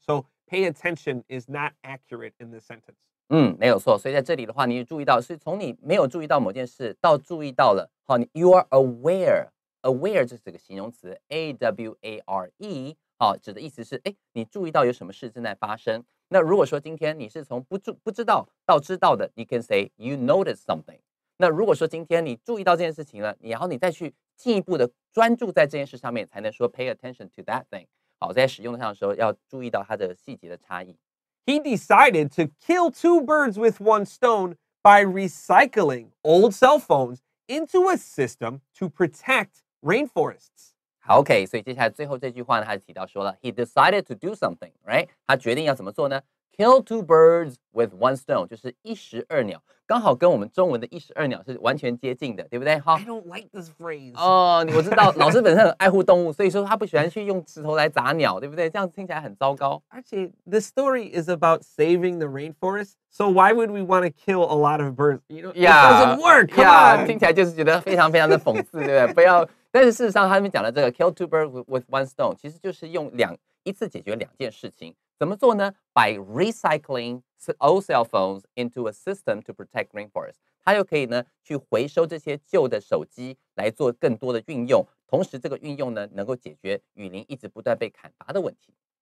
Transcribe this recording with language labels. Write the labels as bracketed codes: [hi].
[en] So pay attention is not accurate in this sentence. [zh] 没有错。所以在这里的话，你注意到是从你没有注意到某件事到注意到了， [en] you are aware [zh] 这是这个形容词 aware，指的意思是，你注意到有什么事正在发生。那如果说今天你是从不知道到知道的， [en] you can say you notice something。 [zh] 那如果说今天你注意到这件事情了，然后你再去进一步的专注在这件事上面，才能说 [en] pay attention to that thing。 [zh] 好，在使用上的时候要注意到它的细节的差异。 [en] He decided to kill two birds with one stone by recycling old cell phones into a system to protect rainforests. [zh] 好 ，OK， 所以接下来最后这句话呢，他就提到说了 ， [en] He decided to do something, right？ [zh] 他决定要怎么做呢 ？ [en] Kill two birds with one stone， [zh] 就是一石二鸟，刚好跟我们中文的一石二鸟是完全接近的，对不对？哈 [en] I don't like this phrase. [zh] 哦，我知道，老师本身很爱护动物，所以说他不喜欢去用石头来砸鸟，对不对？这样听起来很糟糕。 [en] Actually, the story is about saving the rainforest. So why would we want to kill a lot of birds? You know, it doesn't work. Come on. [zh] 听起来就是觉得非常非常的讽刺，对不对？不要。但是事实上，他们讲的这个 [en] kill two birds with one stone， [zh] 其实就是用一次解决两件事情。怎么做呢 ？ [en] By recycling old cell phones into a system to protect rainforests， [zh] 它又可以呢去回收这些旧的手机来做更多的运用，同时这个运用呢能够解决雨林一直不断被砍伐的问题。